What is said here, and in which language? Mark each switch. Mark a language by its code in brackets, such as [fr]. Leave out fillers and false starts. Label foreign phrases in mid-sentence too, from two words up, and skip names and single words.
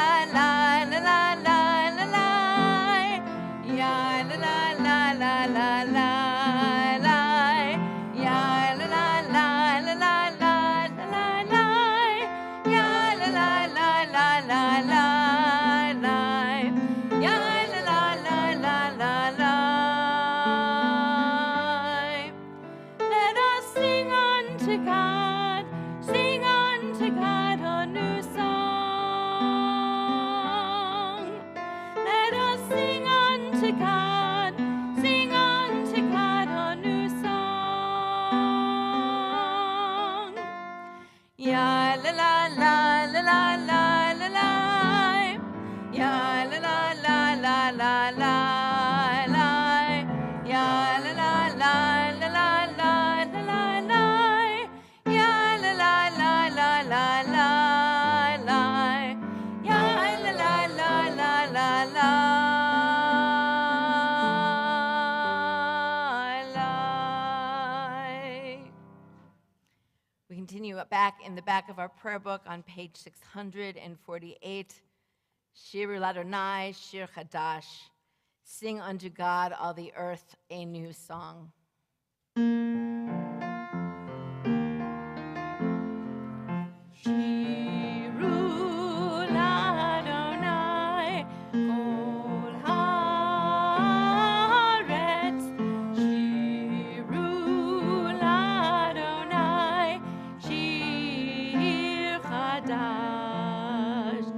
[en] la la la la la la ya la la la la la la la ya la la la la la la la la ya la la la la la la la ya la la la la la la. Let us sing unto God, sing unto God a new song. Let us sing unto God, sing unto God a new song. Ya la la la la la la la la. Ya la la la la la la la. Ya la la la la la la la la. Ya la la la la la la la. Ya la la la la la la. We continue back in the back of our prayer book on page 648. [he] שיר לה' שיר חדש. [en] Sing unto God, all the earth, a new song. [he] שירו לה' כל הארץ. שירו לה' שיר חדש.